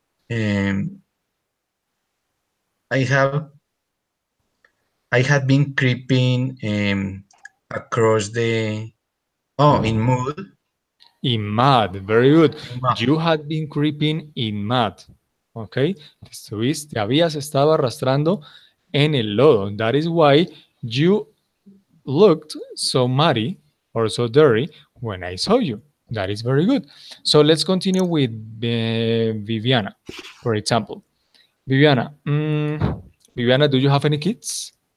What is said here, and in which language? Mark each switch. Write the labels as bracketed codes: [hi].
[en] Um, I have I had been creeping across the in mud. In mud, very good. In mud. You had been creeping in mud, okay? [es] Te habías estado arrastrando en el lodo. [en] That is why you looked so muddy or so dirty when I saw you. That is very good. So let's continue with Viviana, for example. Viviana, Viviana, do you have any kids?